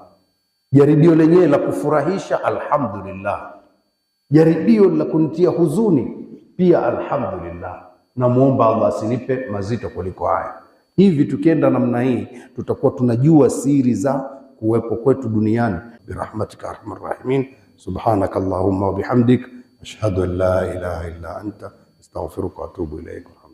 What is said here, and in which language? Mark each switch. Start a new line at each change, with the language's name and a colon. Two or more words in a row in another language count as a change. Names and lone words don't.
Swahili: Jaribio lenyewe la kufurahisha, alhamdulillah. Jaribio la kunitia huzuni pia, alhamdulillah. Na muomba Allah asinipe mazito kuliko haya. Hivi tukienda namna hii, tutakuwa tunajua siri za kuwepo kwetu duniani.
Arabic: برحمتك أرحم الراحمين سبحانك اللهم وبحمدك أشهد أن لا إله إلا أنت أستغفرك وأتوب إليك.